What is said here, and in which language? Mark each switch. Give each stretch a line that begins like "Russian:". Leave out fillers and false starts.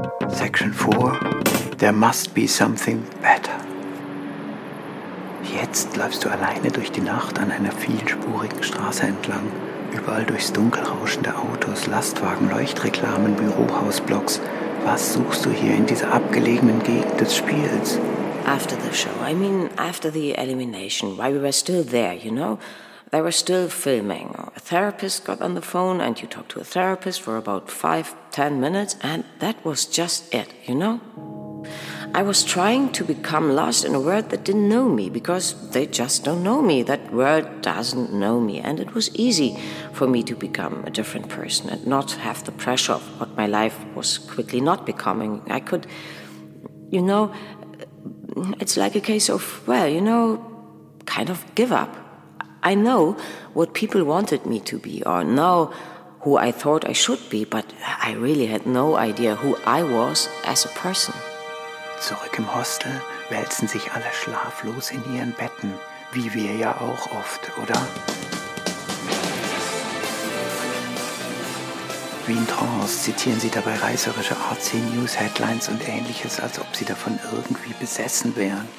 English: Section 4. There must be something better.
German: Jetzt läufst du alleine durch die Nacht an einer vielspurigen Straße entlang. Überall durchs Dunkel rauschende Autos, Lastwagen, Leuchtreklamen, Bürohausblocks. Was suchst du hier in dieser abgelegenen Gegend des Spiels?
English: After the show, I mean after the elimination, while we were still there, you know? They were still filming. A therapist got on the phone and you talked to a therapist for about 5-10 minutes and that was just it, you know? I was trying to become lost in a world that didn't know me because they just don't know me. That world doesn't know me. And it was easy for me to become a different person and not have the pressure of what my life was quickly not becoming. I could, you know, it's like a case of, well, you know, kind of give up. I know what people wanted me to be or know who I thought I should be, but I really had no idea who I was as a person.
German: Zurück im Hostel wälzen sich alle schlaflos in ihren Betten, wie wir ja auch oft, oder? Wie in Trance zitieren sie dabei reißerische AC-News-Headlines und ähnliches, als ob sie davon irgendwie besessen wären.